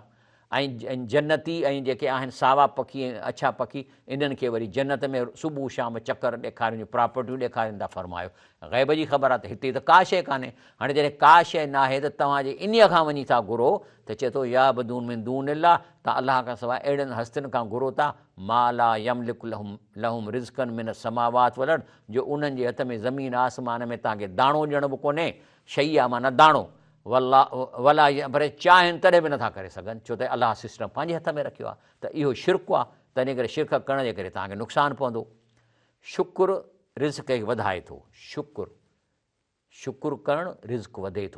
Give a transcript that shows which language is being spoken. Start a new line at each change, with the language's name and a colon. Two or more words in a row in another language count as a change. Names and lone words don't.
Sindhi: ऐं जन्नती ऐं जेके आहिनि सावा पखी ऐं अछा पखी, इन्हनि खे वरी जन्नत में सुबुह शाम चकर ॾेखारियूं, प्रॉपर्टियूं ॾेखारीनि था। फरमायो ग़ैब जी ख़बर आहे त हिते त का शइ कान्हे। हाणे जॾहिं का शइ न आहे त तव्हांजे इन्हीअ खां वञी था घुरो, त चए थो
Arabic: يعبدون من دون الله,
Sindhi: तव्हां अलाह खां सवाइ अहिड़नि हस्तियुनि खां घुरो था,
Arabic: ما لا يملك لهم رزقا من السماوات والأرض,
Sindhi: जो उन्हनि जे हथ में ज़मीन आसमान में तव्हांखे दाणो ॾियण बि कोन्हे। शई आहे माना दाणो, वला पर चाहिनि तॾहिं बि नथा करे सघनि, छो त अलाह सिस्टम पंहिंजे हथ में रखियो आहे। त इहो शिरक आहे, तंहिं करे शिरक करण जे करे तव्हांखे नुक़सानु पवंदो। शुकुरु रिज़्क़ खे वधाए थो, शुकुरु करणु रिज़्क़ वधे थो।